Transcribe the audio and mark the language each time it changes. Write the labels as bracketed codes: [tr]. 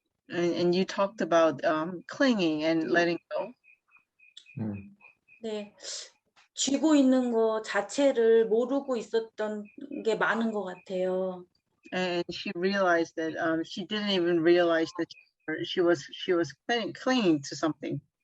[en] And you talked about clinging and letting go. [ko] 네, 쥐고 있는 거 자체를 모르고 있었던 게 많은 것 같아요. [en] And she realized that she didn't even realize that she was clinging to something.